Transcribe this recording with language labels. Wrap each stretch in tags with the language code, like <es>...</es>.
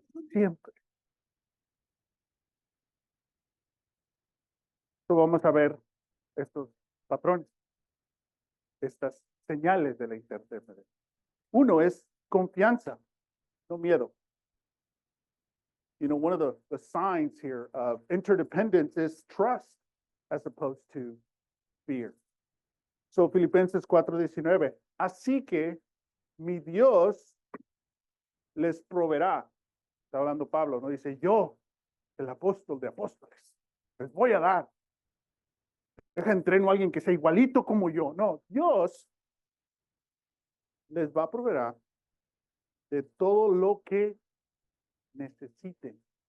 <es>Siempre. Entonces vamos a ver estos patrones, estas señales de la interdependencia. Uno es confianza, no miedo.</es> <en>You know, one of the signs here of interdependence is trust as opposed to fear. So Filipenses 4:19.</en> <es>Así que mi Dios les proveerá está hablando Pablo, no dice yo, el apóstol de apóstoles, les voy a dar. Deja entreno a alguien que sea igualito como yo. No, Dios les va a proveer de todo lo que necesiten.</es>